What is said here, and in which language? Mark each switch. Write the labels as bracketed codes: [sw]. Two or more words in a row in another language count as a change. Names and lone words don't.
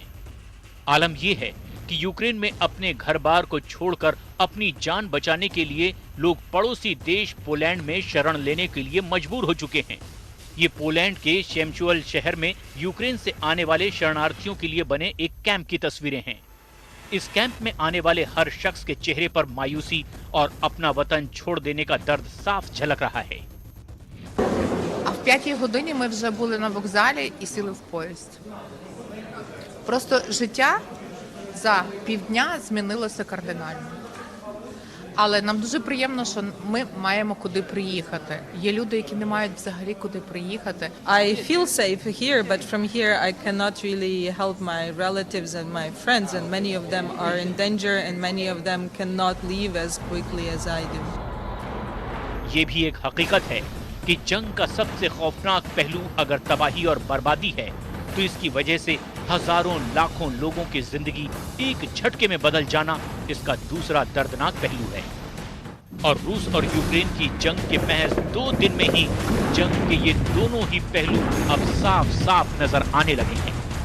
[hi] आलम यह है कि यूक्रेन में अपने घर-बार को छोड़कर अपनी जान बचाने के लिए लोग पड़ोसी देश पोलैंड में शरण लेने के लिए मजबूर हो चुके हैं। ये पोलैंड के शेमचुअल शहर में यूक्रेन से आने वाले शरणार्थियों के लिए बने एक कैंप की तस्वीरें हैं। इस कैंप में आने वाले हर शख्स के चेहरे पर मायूसी और अपना वतन छोड़ देने का दर्द साफ झलक रहा है। [uk] А в 5-й годині ми вже були на вокзалі і сіли в поїзд. Просто життя за півдня змінилося кардинально. Але нам дуже приємно, що ми маємо куди приїхати. Є люди, які не мають взагалі куди приїхати. [en] I feel safe here, but from here I cannot really help my relatives and my friends, and many of them are in danger and many of them cannot leave as quickly as I do. [hi] ये भी एक हकीकत है कि जंग का सबसे खौफनाक पहलू अगर तबाही और बर्बादी है, तो इसकी वजह से हजारों लाखों लोगों की जिंदगी एक झटके में बदल जाना इसका दूसरा दर्दनाक पहलू है। और रूस और यूक्रेन की जंग के महज 2 दिन में ही जंग के ये दोनों ही पहलू अब साफ साफ नजर आने लगे हैं।